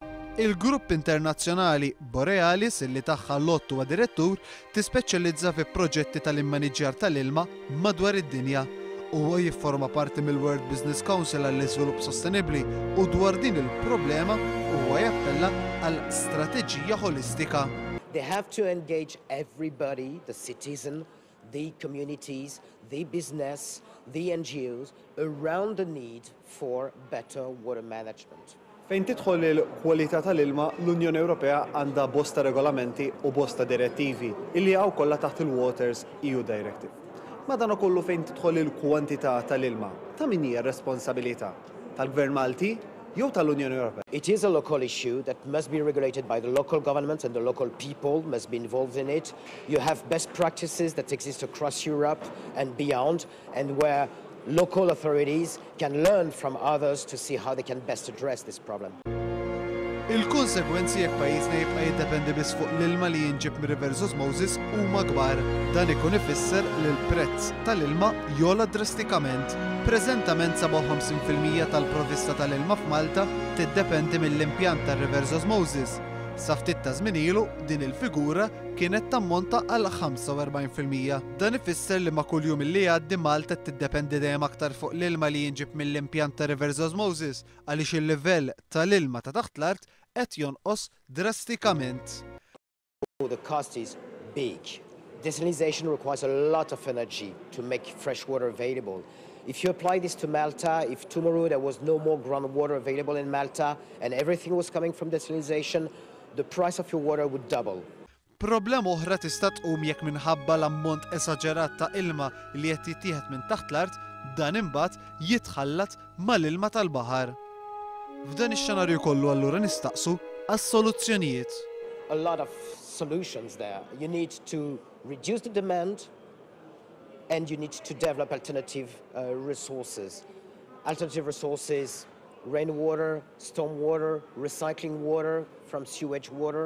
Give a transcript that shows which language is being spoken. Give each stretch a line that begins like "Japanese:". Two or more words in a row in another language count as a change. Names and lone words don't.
Maltese: Il-Grupp Internazzjonali Borealis, illi tagħha Arlott huwa direttur, tispeċjalizza fi proġetti tal-immaniġġjar tal-ilma madwar id-dinja. Huwa jifforma parti mill-World Business Council għall-Iżvilupp Sostenibbli u dwar din il-problema huwa jappella għal strateġija holistika.
English: They have to engage everybody, the citizen, the communities, the business, the NGOs, around the need for better water management.
Maltese: Fejn tidħol il-kwalità tal-ilma, l-Unjoni Ewropea għandha bosta regolamenti u bosta direttivi illi hawn kollha taħt il-Waters EU Directive. Madankollu fejn tidħol il-kwantità tal-ilma, ta' min hija r-responsabilità? Tal-Gvern Malti jew tal-Unjoni Ewropea?
English: It is a local issue that must be regulated by the local governments and the local people must be involved in it. You have best practices that exist across Europe and beyond, and where local authorities can learn from others to see how they can best address this problem.
Maltese: Il-konsegwenzi jekk pajjiżna jibqa' jiddependi biss fuq l-ilma li jinġib mir-
English: Reverse Osmosis
Maltese: huma kbar. Dan ikun ifisser li l-prezz tal-ilma jola drastikament. Preżentament 57% tal-provvista tal-ilma f'Malta tiddependi mill-impjant tar-
English: Reverse Osmosis.
Maltese: Sa ftit ta' żmien ilu din il-figura kienet tammonta għal 45%. Dan ifisser li ma' kuljum illi jgħaddi Malta tiddependi dejjem aktar fuq l-ilma li jinġib mill-impjant ta'
English: Reverse Osmosis
Maltese: għaliex il-livell tal-ilma ta' taħt l-art qed jonqos drastikament.
English: The cost is big. Desalination requires a lot of energy to make fresh water available. If you apply this to Malta, if tomorrow there was no more groundwater available in Malta and everything was coming from desalination, the price of your water would double.
Maltese: Problema oħra tista' tqum jekk minħabba l-ammont esaġerat ta' ilma li qed jittieħed minn taħt l-art dan imbagħad jitħallat mal-ilma tal-baħar. F'dan ix-xenarju kollu allura nistaqsu għas-soluzzjonijiet.
English: A lot of solutions there. You need to reduce the demand and you need to develop alternative resources. Alternative resources rainwater, stormwater, recycling water from sewage water.